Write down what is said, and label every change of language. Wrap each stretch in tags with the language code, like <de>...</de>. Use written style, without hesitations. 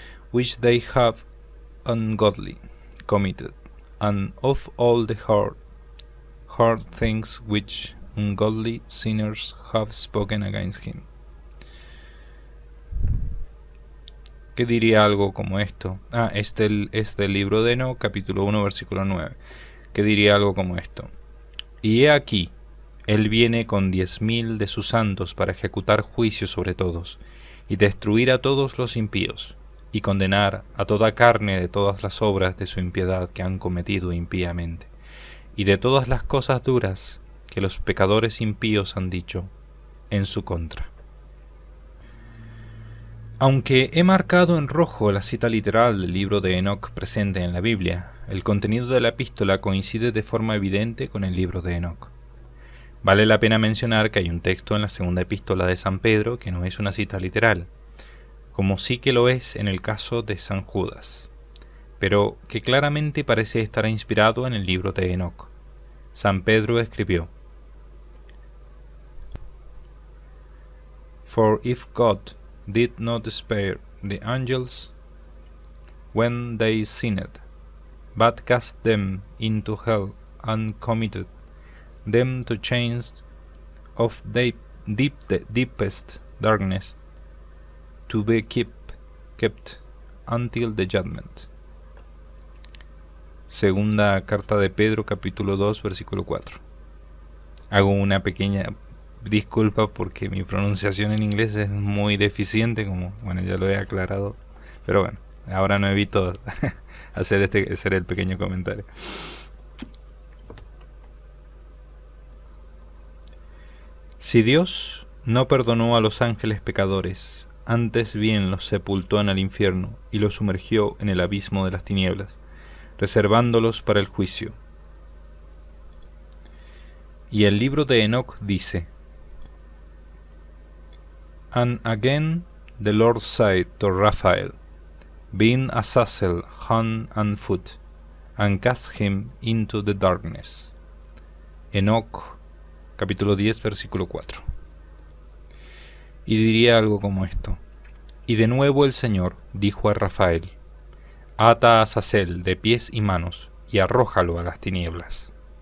<en>which they have ungodly committed, and of all the hard things which ungodly sinners have spoken against him.</en> <es>¿Qué diría algo como esto? Este es del libro de Enoc, capítulo 1, versículo 9. ¿Qué diría algo como esto? Y he aquí, él viene con 10.000 de sus santos para ejecutar juicio sobre todos, y destruir a todos los impíos, y condenar a toda carne de todas las obras de su impiedad que han cometido impíamente, y de todas las cosas duras que los pecadores impíos han dicho en su contra. Aunque he marcado en rojo la cita literal del libro de Enoc presente en la Biblia, el contenido de la epístola coincide de forma evidente con el libro de Enoc. Vale la pena mencionar que hay un texto en la segunda epístola de San Pedro que no es una cita literal, como sí que lo es en el caso de San Judas, pero que claramente parece estar inspirado en el libro de Enoc. San Pedro escribió:</es> <en>For if God did not spare the angels when they sinned, but cast them into hell and committed them to chains of deepest darkness, to be kept until the judgment.</en> <es>Segunda carta de Pedro, capítulo 2, versículo 4. Hago una pequeña disculpa porque mi pronunciación en inglés es muy deficiente, como bueno, ya lo he aclarado, pero bueno, ahora no evito hacer el pequeño comentario. Si Dios no perdonó a los ángeles pecadores, antes bien los sepultó en el infierno y los sumergió en el abismo de las tinieblas, reservándolos para el juicio. Y el libro de Enoc dice:</es> <en>And again the Lord said to Raphael, being Azazel hand and foot, and cast him into the darkness.</en> <es>Enoc, capítulo 10, versículo 4. Y diría algo como esto: Y de nuevo el Señor dijo a Rafael: Ata a Azazel de pies y manos, y arrójalo a las tinieblas.</es>